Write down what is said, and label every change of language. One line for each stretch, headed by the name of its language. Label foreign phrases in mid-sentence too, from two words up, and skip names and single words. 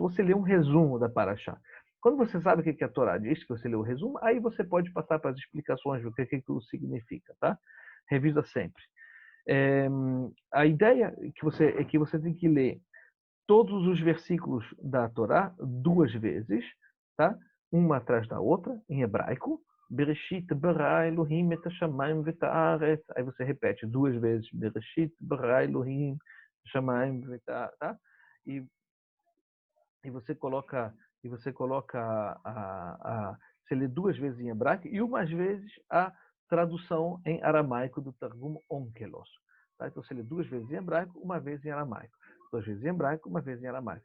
Portuguese: Então você lê um resumo da Paraxá. Quando você sabe o que a Torá diz, que você lê o resumo, aí você pode passar para as explicações do que aquilo significa, tá? Revisa sempre. A ideia é que você tem que ler todos os versículos da Torá 2 vezes, tá? Uma atrás da outra, em hebraico.
Hebrew: בראשית ברא אלהים את השמים ואת הארץ.
Portuguese: Aí você repete 2 vezes.
Hebrew: בראשית ברא אלהים את השמים ואת הארץ,
Portuguese: tá? E, e você coloca você lê 2 vezes em hebraico e umas vezes a tradução em aramaico do Targum Onkelos. Tá? Então você lê 2 vezes em hebraico, uma vez em aramaico. 2 vezes em hebraico, uma vez em aramaico.